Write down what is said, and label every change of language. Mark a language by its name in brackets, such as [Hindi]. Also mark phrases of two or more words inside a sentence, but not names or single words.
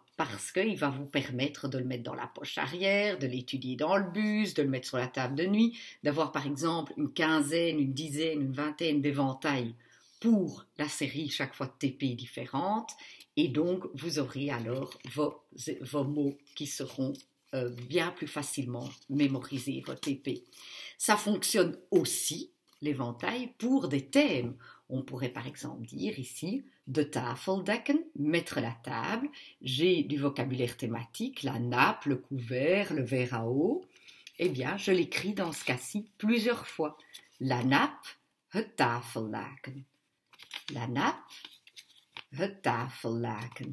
[French] Parce qu'il va vous permettre de le mettre dans la poche arrière, de l'étudier dans le bus, de le mettre sur la table de nuit, d'avoir par exemple une quinzaine, une dizaine, une vingtaine d'éventails pour la série chaque fois de TP différente. Et donc, vous aurez alors vos mots qui seront bien plus facilement mémorisés, vos TP. Ça fonctionne aussi, l'éventail, pour des thèmes. On pourrait par exemple dire ici [Dutch] de tafel dekken, [French] mettre la table. J'ai du vocabulaire thématique, la nappe, le couvert, le verre à eau. Eh bien, je l'écris dans ce cas-ci plusieurs fois. La nappe, [Dutch] het tafellaken. [French] La nappe, [Dutch] het tafellaken.